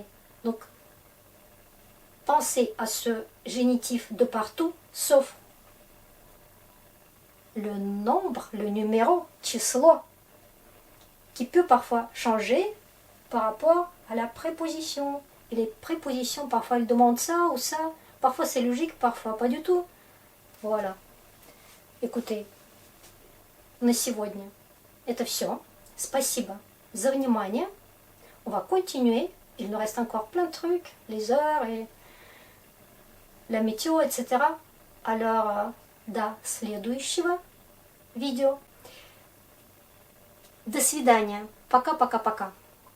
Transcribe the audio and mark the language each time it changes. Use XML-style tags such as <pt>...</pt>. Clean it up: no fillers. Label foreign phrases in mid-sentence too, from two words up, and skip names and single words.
<fr>Donc, pensez à ce génitif de partout, sauf le nombre, le numéro, число, qui peut parfois changer par rapport à la préposition. Et les prépositions, parfois, elles demandent ça ou ça. Parfois, c'est logique, parfois, pas du tout. Voilà. Écoutez,</fr> <ru>на сегодня это все. Спасибо за внимание.</ru> <fr>On va continuer. Il nous reste encore plein de trucs, les heures et la météo, etc. Alors,</fr> <ru>до следующего видео. До свидания. Пока-пока-пока.</ru>